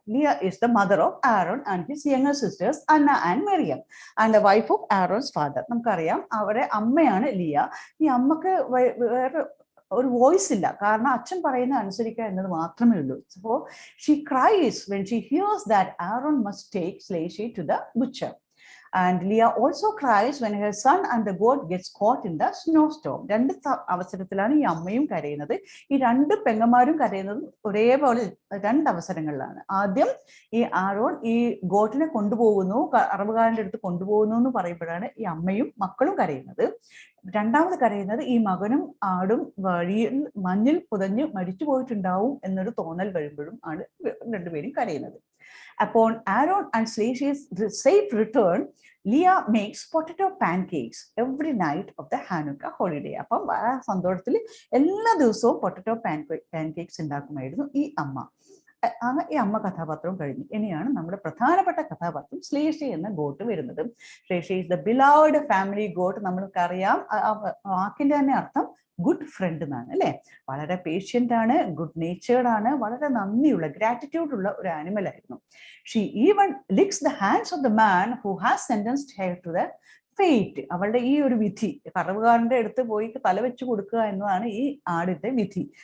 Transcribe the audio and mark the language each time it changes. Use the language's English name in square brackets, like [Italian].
[English] Leah is the mother of Aaron and his younger sisters Anna and Miriam, and the wife of Aaron's father. [Malayalam] നമുക്കറിയാം അവരെ അമ്മയാണ് ലിയ. ഈ അമ്മക്ക് വേറെ ഒരു വോയിസ് ഇല്ല, കാരണം അച്ഛൻ പറയുന്ന അനുസരിക്കുക എന്നത് മാത്രമേ ഉള്ളൂ. [English] So she cries when she hears that Aaron must take Slashy to the butcher. And Leah also cries when her son and the goat gets caught in the snowstorm. [Malayalam] 2 അവസരത്തിലാണ് ഈ അമ്മയും കരയുന്നത്. ഈ 2 പെങ്ങന്മാരും കരയുന്നത് ഒരേപോലെ 2 അവസരങ്ങളിലാണ്. ആദ്യം ഈ ആരോൺ ഈ ഗോട്ടിനെ കൊണ്ടുപോകുന്നു, അറബുകാരൻ്റെ അടുത്ത് കൊണ്ടുപോകുന്നു എന്ന് പറയുമ്പോഴാണ് ഈ അമ്മയും മക്കളും കരയുന്നത്. രണ്ടാമത് കരയുന്നത് ഈ മകനും ആടും വഴിയിൽ മഞ്ഞിൽ പുതഞ്ഞ് മരിച്ചു പോയിട്ടുണ്ടാവും എന്നൊരു തോന്നൽ വരുമ്പോഴും ആണ് രണ്ടുപേരും കരയുന്നത്. [English] Upon Aaron and Slashy's safe return, Leah makes potato pancakes every night of the Hanukkah holiday. [Malayalam] അപ്പം ആ സന്തോഷത്തിൽ എല്ലാ ദിവസവും പൊട്ടറ്റോ പാൻകേക്സ് ഉണ്ടാക്കുമായിരുന്നു ഈ അമ്മ. ഈ അമ്മ കഥാപാത്രവും കഴിഞ്ഞു. ഇനിയാണ് നമ്മുടെ പ്രധാനപ്പെട്ട കഥാപാത്രം സ്ലേഷി എന്ന ഗോട്ട് വരുന്നത്. [English] സ്ലേഷി is the beloved family goat. [Malayalam] നമ്മൾക്കറിയാം വാക്കിന്റെ തന്നെ അർത്ഥം ഗുഡ് ഫ്രണ്ട് എന്നാണ് അല്ലെ. വളരെ പേഷ്യന്റ് ആണ്, ഗുഡ് നേച്ചേർഡ് ആണ്, വളരെ നന്ദിയുള്ള ഗ്രാറ്റിറ്റ്യൂഡ് ഉള്ള ഒരു ആനിമൽ ആയിരുന്നു. [English] She even licks the hands of the man who has sentenced her to the fate. [Malayalam] അവളുടെ ഈ ഒരു വിധി, കറവുകാരന്റെ അടുത്ത് പോയി തല വെച്ച് കൊടുക്കുക എന്നതാണ് ഈ ആടിന്റെ വിധി.